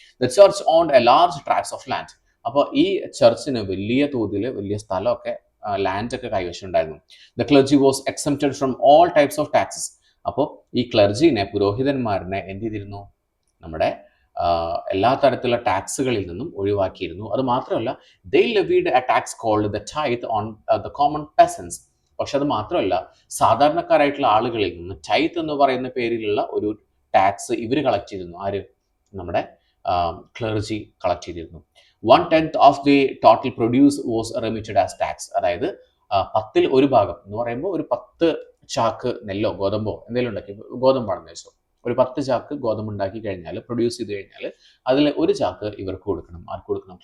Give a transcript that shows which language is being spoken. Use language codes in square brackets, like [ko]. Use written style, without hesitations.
[en] The church owned a large tracts of land. [ml] അപ്പോൾ ഈ ചർച്ചിന് വലിയ തോതിൽ വലിയ സ്ഥലമൊക്കെ, ലാൻഡൊക്കെ കൈവശം ഉണ്ടായിരുന്നു. [en] The clergy was exempted from all types of taxes. [ml] അപ്പോൾ ഈ ക്ലർജിനെ, പുരോഹിതന്മാരനെ എന്ത് ചെയ്തിരുന്നു? നമ്മുടെ എല്ലാ തരത്തിലുള്ള ടാക്സുകളിൽ നിന്നും ഒഴിവാക്കിയിരുന്നു. അത് മാത്രമല്ല, [en] they levied a tax called the tithe on the common peasants. [ml] പക്ഷെ അത് മാത്രമല്ല, സാധാരണക്കാരായിട്ടുള്ള ആളുകളിൽ നിന്ന് ടൈത്ത് എന്ന് പറയുന്ന പേരിലുള്ള ഒരു ടാക്സ് ഇവർ കളക്ട് ചെയ്തിരുന്നു. ആര്? നമ്മുടെ ക്ലർജി കളക്ട് ചെയ്തിരുന്നു. [en] 1/10 of the total produce was remitted as tax. [ml] അതായത് 10ൽ 1 ഭാഗം എന്ന് പറയുമ്പോൾ ഒരു 10 ചാക്ക് നെല്ലോ ഗോതമ്പോ എന്തെങ്കിലും ഉണ്ടാക്കി, ഗോതമ്പാണെന്ന് വെച്ചോ, ഒരു 10 ചാക്ക് ഗോതമ്പ് ഉണ്ടാക്കി കഴിഞ്ഞാൽ, പ്രൊഡ്യൂസ് ചെയ്ത് കഴിഞ്ഞാൽ അതിൽ 1 ചാക്ക് ഇവർക്ക് കൊടുക്കണം. ആർക്ക് കൊടുക്കണം?